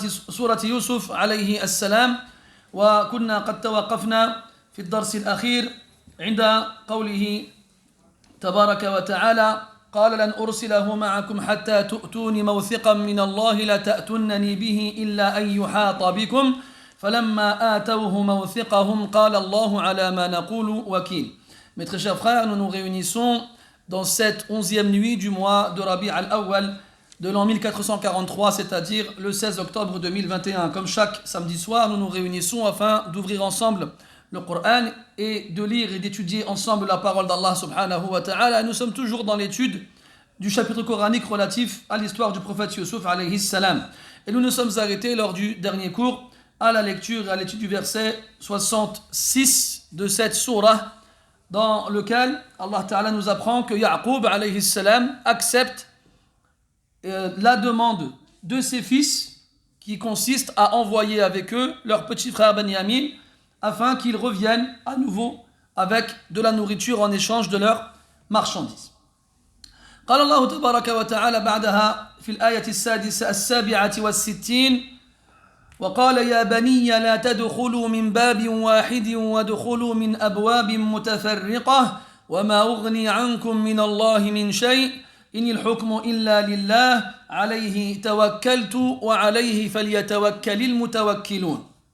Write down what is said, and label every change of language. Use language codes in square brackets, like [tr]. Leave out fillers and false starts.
[ar] سورة يوسف عليه السلام وكنا قد توقفنا في الدرس الأخير عند قوله تبارك وتعالى قال لن أرسله معكم حتى تؤتوني موثقا من الله لتأتونني به إلا أن يحاط بكم فلما آتوه موثقهم قال الله على ما نقول وكيل. [fr] Mes très chers frères, nous nous réunissons dans cette 11e nuit du mois de Rabi' al-Awwal de l'an 1443, c'est-à-dire le 16 octobre 2021. Comme chaque samedi soir, nous nous réunissons afin d'ouvrir ensemble le Coran et de lire et d'étudier ensemble la parole d'Allah [ar] subhanahu wa ta'ala. [fr] Nous sommes toujours dans l'étude du chapitre coranique relatif à l'histoire du prophète Yusuf [ar] alayhi salam. [fr] Et nous nous sommes arrêtés lors du dernier cours à la lecture et à l'étude du verset 66 de cette sourate dans lequel Allah Ta'ala nous apprend que Ya'qub [ar] alayhi salam [fr] accepte la demande de ses fils qui consiste à envoyer avec eux leur petit frère Benyamin afin qu'ils reviennent à nouveau avec de la nourriture en échange de leurs marchandises. [ar] قال الله تبارك وتعالى بعدها في الآية السابعة والستين وقال يا بني لا تدخلوا من باب واحد وادخلوا من أبواب متفرقة وما أغني عنكم من الله من شيء إن الحكم إلا لله عليه توكلت وعليه فليتوكل المتوكلون.